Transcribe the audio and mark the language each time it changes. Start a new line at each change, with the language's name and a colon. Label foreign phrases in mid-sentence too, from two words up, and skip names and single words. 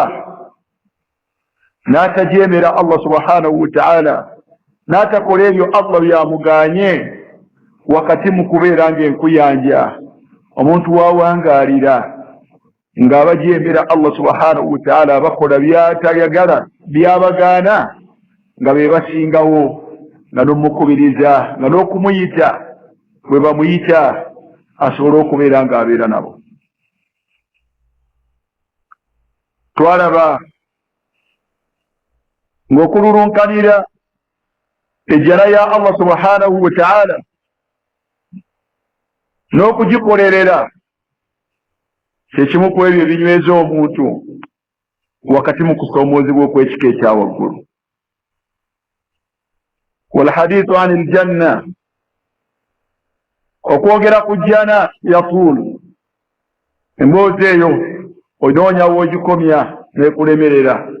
Ganda: n'atajeemera Allah
Arabic: سبحانه وتعالى
Ganda: n'atakola ebyo Allah byamuganye wakati mu kubeera ng'enkuyanja omuntu wawangaalira ng'abajeemera Allah
Arabic: سبحانه وتعالى
Ganda: bakola by'atayagala by'abagaana nga be basingawo nga n'omukubiriza nga n'okumuyita bwe bamuyita asobole okubeera ng'abeera nabo. Twalaba ng'okululunkanira ejjala ya Allah
Arabic: سبحانه وتعالى
Ganda: n'okugikolerera kyekimu ku ebyo ebinyweza omuntu wakati mu kusoomoozebwa okw'ekika ekya waggulu.
Arabic: والحديث عن الجنة,
Ganda: okwogera ku jjana yatuulu, emboozi eyo onoonya w'ogikomya n'ekulemerera.